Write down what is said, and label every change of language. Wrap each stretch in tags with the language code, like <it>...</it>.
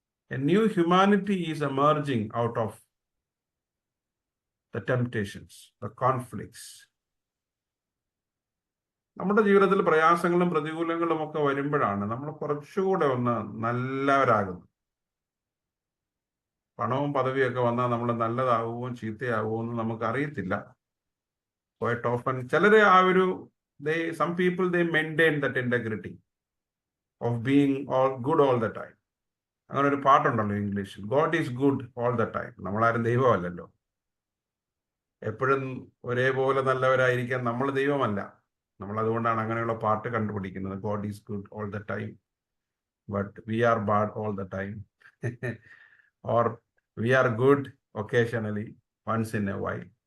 <en>A new humanity is emerging out of the temptations, the conflicts.</en> <ml>നമ്മുടെ ജീവിതത്തിൽ പ്രയാസങ്ങളും പ്രതികൂലങ്ങളും ഒക്കെ വരുമ്പോഴാണ് നമ്മൾ കുറച്ചുകൂടെ ഒന്ന് നല്ലവരാകുന്നത്. പണവും പദവിയൊക്കെ വന്നാൽ നമ്മൾ നല്ലതാവുമോ ചീത്തയാവുമോ എന്ന് നമുക്ക് അറിയത്തില്ല.</ml> <en>quite often</en> <ml>ചിലര് ആ ഒരു</ml> <en>some people they maintain that integrity of being all good all the time.</en> <ml>അങ്ങനെ ഒരു പാട്ടുണ്ടല്ലോ ഇംഗ്ലീഷിൽ,</ml> <en>God is good all the time.</en> <ml>നമ്മളാരും ദൈവമല്ലല്ലോ. എപ്പോഴും ഒരേപോലെ നല്ലവരായിരിക്കാൻ നമ്മൾ ദൈവമല്ല. നമ്മൾ അതുകൊണ്ടാണ് അങ്ങനെയുള്ള പാട്ട് കണ്ടുപിടിക്കുന്നത്.</ml> <en>God is good all the time, but we are bad all the time, or we are good occasionally, once in a while.</en>